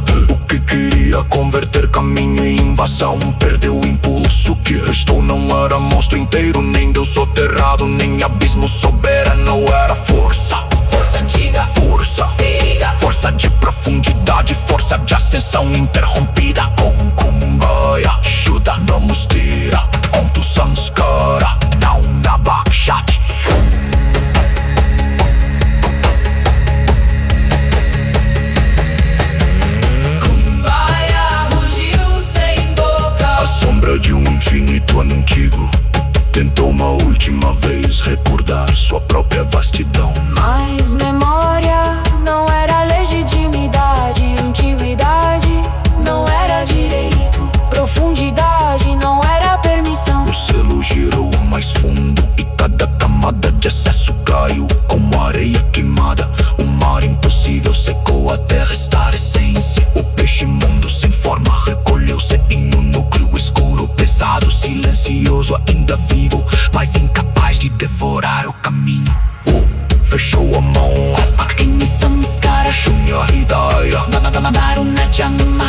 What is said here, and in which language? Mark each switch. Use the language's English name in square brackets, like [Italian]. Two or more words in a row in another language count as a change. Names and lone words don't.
[Portuguese] O que queria converter caminho em invasão perdeu o impulso. O que restou não era monstro inteiro, nem Deus soterrado, nem abismo soberano. Era força, Força antiga, força, ferida, força de profundidade, força de ascensão interrompida. [Sanskrit] Om Kumbaya, Shuddha Namustira, Om Tu Sanskara, Naum Nabakshati. [Portuguese] Kumbaya rugiu sem boca. A sombra de um infinito antigo tentou uma última vez recordar sua própria vastidão. Mas memória não era legitimidade, antiguidade não era direito, profundidade não era permissão. O selo girou mais fundo e cada camada de excesso caiu como areia queimada. O mar impossível secou até restar essência. O peixe imundo sem forma recolheu-se em um núcleo escuro, pesado, silencioso, ainda vivo, mas incapaz de devorar o caminho. Fechou a mão, [Sanskrit] Agni Samskara, Shunya Hidaya, Varuna Jamma,